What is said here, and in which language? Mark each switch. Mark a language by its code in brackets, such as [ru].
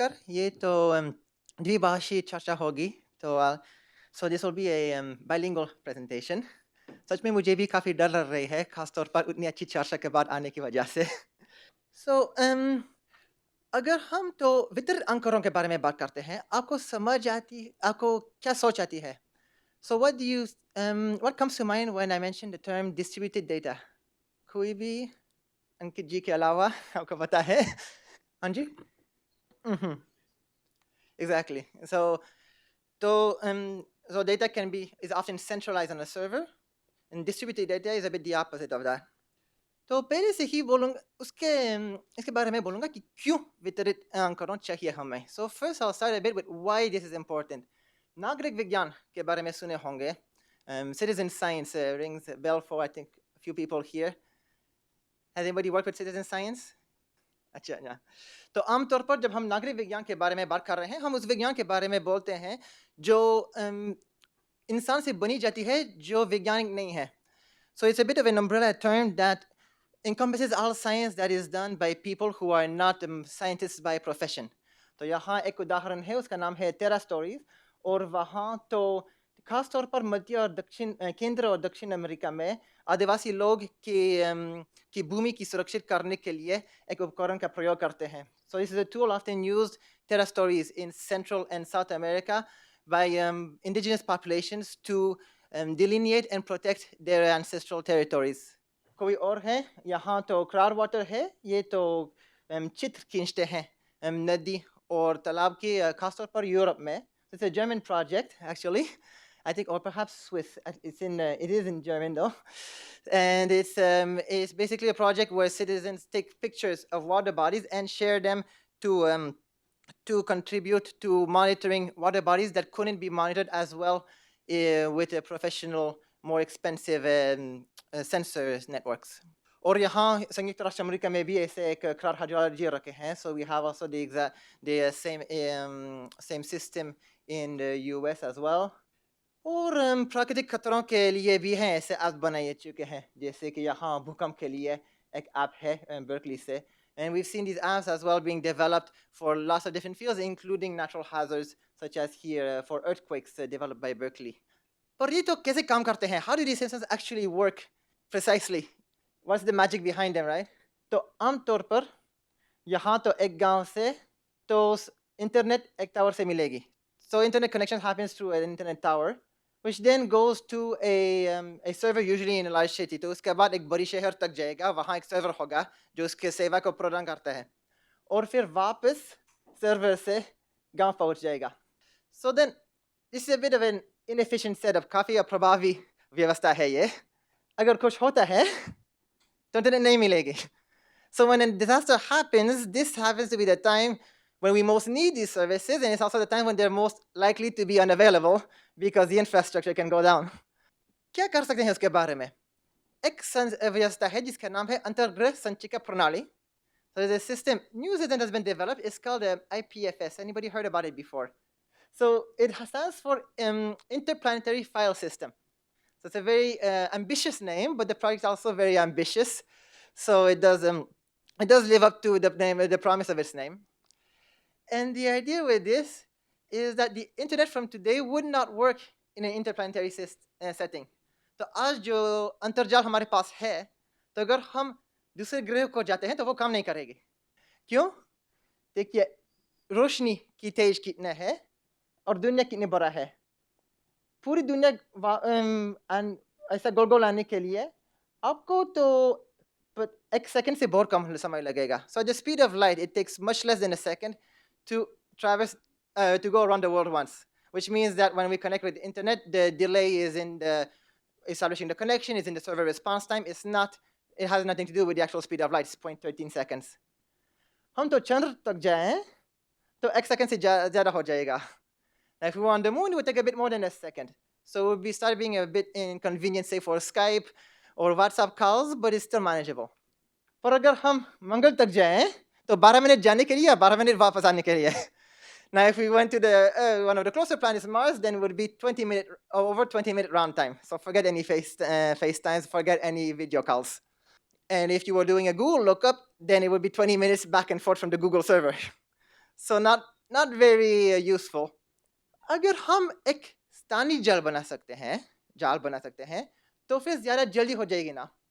[hi] ये तो द्विभाषी चर्चा होगी तो [en] so this will be a bilingual presentation. [hi] सच में मुझे भी काफ़ी डर लग रही है, खासतौर पर उतनी अच्छी चर्चा के बाद आने की वजह से। So अगर हम तो वितरित अंकरों के बारे में बात करते हैं, आपको क्या सोच आती है? [en] So what comes to mind when I mention the term distributed data? [hi] कोई भी अंकित जी के अलावा आपको पता है? हाँ जी? [en] Exactly. So data is often centralized on a server, and distributed data is a bit the opposite of that. [hi] तो पहले से ही बोलूँगा इसके बारे में बोलूँगा कि क्यों वितरित अंकरण चाहिए हमें. [en] So first I'll start a bit with why this is important. [hi] नागरिक विज्ञान के बारे में सुने होंगे. [en] Citizen science rings a bell for I think a few people here. Has anybody worked with citizen science? [hi] अच्छा अच्छा. तो आमतौर पर जब हम नागरिक विज्ञान के बारे में बात कर रहे हैं, हम उस विज्ञान के बारे में बोलते हैं जो इंसान से बनी जाती है, जो वैज्ञानिक नहीं है. [en] So it's a bit of an umbrella term that encompasses all science that is done by people who are not scientists by profession. [hi] तो यहाँ एक उदाहरण है, उसका नाम है टेरा स्टोरीज. और वहाँ तो खास तौर पर मध्य और केंद्र और दक्षिण अमेरिका में आदिवासी लोग की भूमि की सुरक्षित करने के लिए एक उपकरण का प्रयोग करते हैं. [en] So this is a tool often used, Terra stories, in Central and South America by indigenous populations to delineate and protect their ancestral territories. [hi] कोई और है? यहाँ तो क्लार वाटर है. ये तो चित्र खींचते हैं नदी और तालाब की, खासतौर पर यूरोप में. [en] It's a German project actually. I think, or perhaps Swiss. It is in German though, and it's basically a project where citizens take pictures of water bodies and share them to contribute to monitoring water bodies that couldn't be monitored as well with a professional, more expensive sensor networks. [hi] और यहाँ संयुक्त राष्ट्र America में भी ऐसे एक क्लार hydrology रखे हैं. [en] So we have also the same system in the US as well. [hi] और प्राकृतिक खतरों के लिए भी हैं ऐसे ऐप बनाए चुके हैं, जैसे कि यहाँ भूकंप के लिए एक ऐप है बर्कली से. [en] And we've seen these apps as well being developed for lots of different fields, including natural hazards, such as here for earthquakes developed by Berkeley. [hi] पर ये तो कैसे काम करते हैं? [en] How do these sensors actually work precisely? What's the magic behind them, right? [hi] तो आमतौर पर यहाँ तो एक गांव से तो इंटरनेट एक टावर से मिलेगी. [en] So internet connection happens through an internet tower, which then goes to a server usually in a large city. [hi] तो उसके बाद एक बड़ी शहर तक जाएगा, वहाँ एक सर्वर होगा जो उसके सेवा को प्रदान करता है, और फिर वापस सर्वर से गांव पहुँच जाएगा. [en] So then this is a bit of an inefficient setup. [hi] काफ़ी अप्रभावी व्यवस्था है ये. अगर कुछ होता है तो इंटरनेट नहीं मिलेगी. [en] So when a disaster happens, this happens to be the time when we most need these services, and it's also the time when they're most likely to be unavailable because the infrastructure can go down. [hi] क्या कर सकते हैं उसके बारे में? एक व्यवस्था है जिसका नाम है अंतर्गृह संचिका प्रणाली. [en] So there's a system, new system has been developed. It's called IPFS. Anybody heard about it before? So it stands for Interplanetary File System. So it's a very ambitious name, but the project is also very ambitious. So it does live up to the promise of its name. And the idea with this is that the internet from today would not work in an interplanetary setting. [hi] तो आज जो अंतर्जाल हमारे पास है, तो अगर हम दूसरे ग्रह को जाते हैं तो वो काम नहीं करेगी. क्यों? देखिए, रोशनी की तेज कितना है और दुनिया कितनी बड़ा है. पूरी दुनिया ऐसा गोल गोल आने के लिए आपको तो एक सेकंड से बहुत कम समय लगेगा. [en] So the speed of light, it takes much less than a second to traverse, to go around the world once, which means that when we connect with the internet, the delay is in the establishing the connection, is in the server response time. It has nothing to do with the actual speed of light. It's 0.13 seconds. [hi] हम तो चंद्र तक जाएं तो एक second से ज़्यादा हो जाएगा. [en] Now, if we were on the moon, it would take a bit more than a second. So it would start being a bit inconvenient, say for Skype or WhatsApp calls, but it's still manageable. [hi] पर अगर हम मंगल तक जाएं तो 12 minute जाने के लिए या 12 मिनट वापस आने के लिए. [en] Now, if we went to one of the closer planets, Mars, then it would be over 20-minute round time. So forget any FaceTimes, forget any video calls. And if you were doing a Google lookup, then it would be 20 minutes back and forth from the Google server. So not not very useful. [hi] अगर हम एक स्थानीय जाल बना सकते हैं तो फिर ज़्यादा जल्दी हो जाएगी ना.